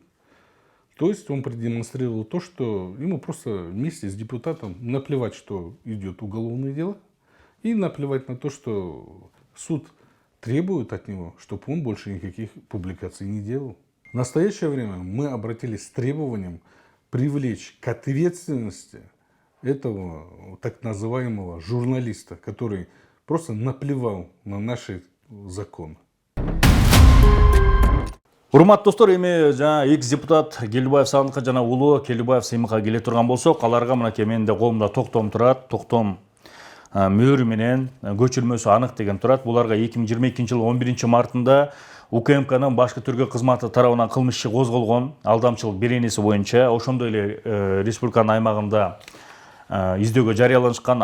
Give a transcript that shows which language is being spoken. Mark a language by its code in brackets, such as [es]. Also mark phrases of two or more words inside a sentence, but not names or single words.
[ru] То есть он продемонстрировал то, что ему просто вместе с депутатом наплевать, что идет уголовное дело, и наплевать на то, что суд требует от него, чтобы он больше никаких публикаций не делал. В настоящее время мы обратились с требованием привлечь к ответственности этого так называемого журналиста, который просто наплевал на наши законы. [ky] Урматтуу достор, эми жана экс-депутат Келдибаев Сагындыкка жана уулу Келдибаев Сыймыкка келе турган болсок, аларга мынакей менин да колумда токтом турат. Токтом мөөрү менен көчүрмөсү анык деген турат. Буларга 2022 жылы 11 мартында УКМКнын башкы түргө кызматы тарабынан кылмыш иши козголгон алдамчылык беренеси боюнча, ошондой эле республиканын аймагында издөөгө жарыяланышкан.